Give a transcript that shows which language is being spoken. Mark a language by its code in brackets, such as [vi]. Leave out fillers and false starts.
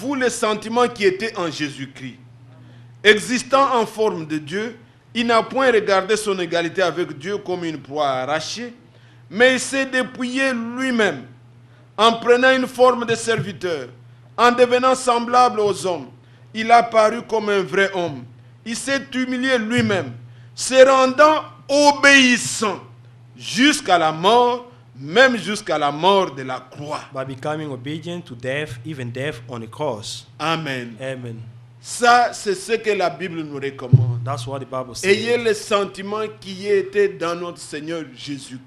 [fr] vous les sentiments qui étaient en Jésus-Christ. Existant en forme de Dieu, il n'a point regardé son égalité avec Dieu comme une proie arrachée, mais il s'est dépouillé lui-même en prenant une forme de serviteur, en devenant semblable aux hommes. Il a paru comme un vrai homme. Il s'est humilié lui-même, se rendant obéissant jusqu'à la mort, même jusqu'à la mort de la croix. [en] By becoming obedient to death, even death on the cross. Amen. Amen. [fr] Ça, c'est ce que la Bible nous recommande. [en] That's what the Bible [fr] Ayez [en] says. [fr] les sentiments qui étaient dans notre Seigneur Jésus-Christ.